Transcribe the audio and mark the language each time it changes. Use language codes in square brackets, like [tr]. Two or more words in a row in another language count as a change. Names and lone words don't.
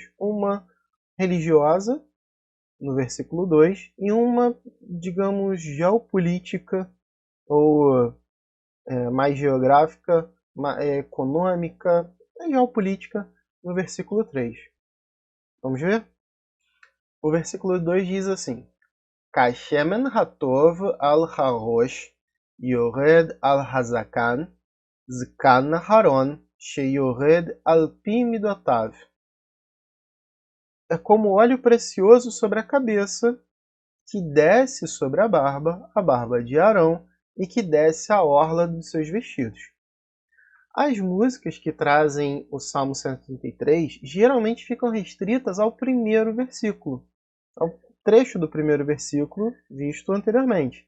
[pt] Uma religiosa, no versículo 2, e uma, digamos, geopolítica, ou mais geográfica, econômica, geopolítica, no versículo 3. Vamos ver? O versículo 2 diz assim: [he] כשמן הטוב על הראש ירד על הזקן זקן אהרן שירד על פי מדותיו. [pt] É como óleo precioso sobre a cabeça, que desce sobre a barba de Arão, e que desce a orla dos seus vestidos. As músicas que trazem o Salmo 133 geralmente ficam restritas ao primeiro versículo, ao trecho do primeiro versículo visto anteriormente.